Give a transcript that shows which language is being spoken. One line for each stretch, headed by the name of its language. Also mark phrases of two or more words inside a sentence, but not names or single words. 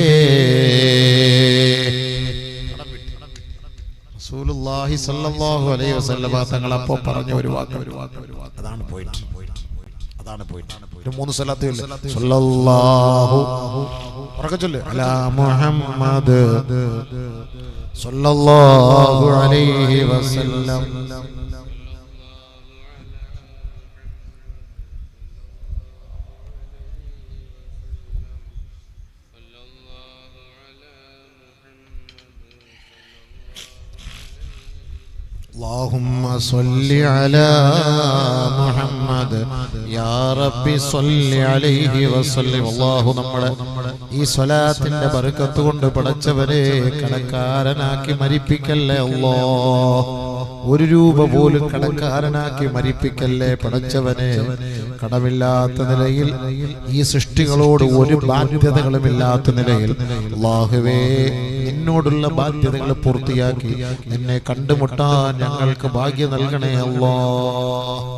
Arabic: رسول الله صلى الله عليه وسلم
Malayalam: തങ്ങൾ അപ്പോൾ പറഞ്ഞ ഒരു വാക്ക്, അതാണ് പോയിന്റ്. ഒരു 3 സ്വലാത്ത്
Arabic: صلى الله على محمد صلى الله عليه وسلم. اللهم صل على محمد يا رب صل عليه وسلم.
Malayalam: അല്ലാഹു നമ്മളെ ഈ സ്വലാത്തിന്റെ ബർക്കത്ത് കൊണ്ട് പടച്ചവരെ കടക്കാരനാക്കി മരിപ്പിക്കല്ലേ അല്ലാഹ്. 1 രൂപ പോലും കടക്കാരനാക്കി മരിപ്പിക്കല്ലേ പടച്ചവനെ. കടമില്ലാത്ത നിലയിൽ ഈ സൃഷ്ടികളോട് ഒരു ബാധ്യതകളുമില്ലാത്ത നിലയിൽ അല്ലാഹുവേ നിന്നോടുള്ള ബാധ്യതകൾ പൂർത്തിയാക്കി നിന്നെ കണ്ടുമുട്ടാൻ ഞങ്ങൾക്ക് ഭാഗ്യം നൽകണേ അല്ലാഹ്.